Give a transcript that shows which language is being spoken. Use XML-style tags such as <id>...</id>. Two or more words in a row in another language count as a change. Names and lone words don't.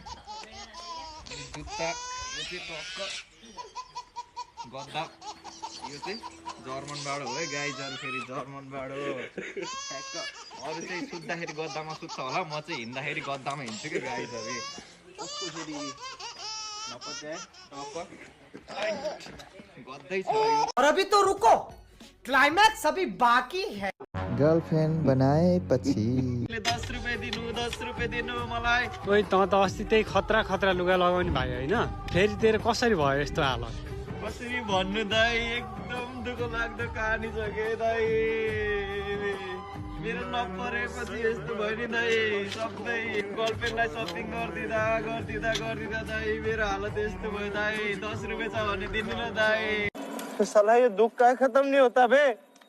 <ne>अनि जुत्ता यो चाहिँ टक्क गद्दा यो चाहिँ जर्मनबाट हो है गाइजहरू, फेरि जर्मनबाट हो ठ्याक्क। अरू चाहिँ सुत्दाखेरि गद्दामा सुत्छ होला, म चाहिँ हिँड्दाखेरि गद्दामा हिँड्छु कि गाइजहरू। कस्तो फेरि नपत्याए टक्क गद्दै छ यो।</ne> <hi>और अभी तो रुको, क्लाइमैक्स अभी बाकी है।</hi> <ne>गर्लफ्रेन्ड बनाएपछि 10 रुपियाँ दिनु, 10 रुपियाँ दिनु मलाई। ओइ त अस्ति त्यही खतरा खतरा लुगा लगाउने भाइ होइन, फेरि तेरो कसरी भयो यस्तो हालत? कसरी भन्नु दाइ, एकदम दुःख लाग्दो कहानी छ के दाइ। मेरो नपरेपछि यस्तो भयो नि दाइ। सबै गर्लफ्रेन्डलाई सपिङ गरिदिँदा दाइ मेरो हालत यस्तो भयो दाइ। 10 रुपियाँ छ भने दिनु न दाइ।</ne> <hi>साला ये दुख का खत्म नहीं होता बे।</hi>